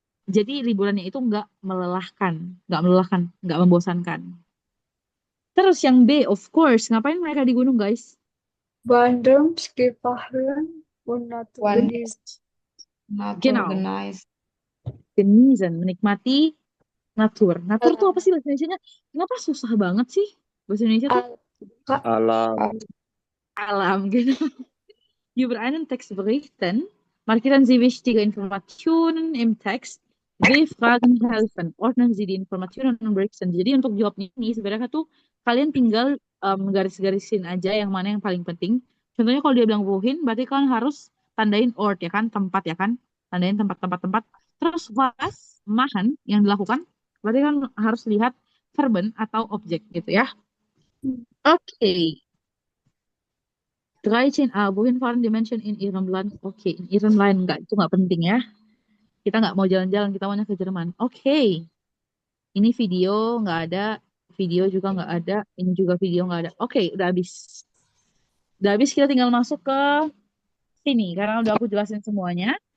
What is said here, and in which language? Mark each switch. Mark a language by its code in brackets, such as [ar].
[id] Jadi liburannya itu nggak melelahkan, nggak membosankan. Terus yang B, [en] of course, [id] ngapain mereka di gunung, guys? [de] Wandern, Skifahren und Naturgenießen. Genau. Genießen, menikmati Natur. [id] Natur tuh apa sih bahasa Indonesia-nya? Kenapa susah banget sih bahasa Indonesia tuh? Alam. Alam gitu. [de] Über einen Text berichten, markieren Sie wichtige Informationen im Text. W-Fragen helfen. Ordnen Sie die Informationen und berichten. [id] Jadi untuk jawabnya ini sebenarnya tuh kalian tinggal garis-garisin aja yang mana yang paling penting. Contohnya kalau dia bilang wohin, berarti kalian harus tandain ort ya kan, tempat ya kan, tandain tempat-tempat. Terus was, machen yang dilakukan, berarti kan harus lihat verben atau objek gitu ya. Oke. [de] 13a, wohin fahren die Menschen in ihrem Land? [id] Oke, [de] in ihrem Land [id] enggak, itu nggak penting ya. Kita nggak mau jalan-jalan, kita maunya ke Jerman. Oke, ini video nggak ada, video juga nggak ada, ini juga video nggak ada. Oke, udah habis. Udah habis, kita tinggal masuk ke sini, karena udah aku jelasin semuanya.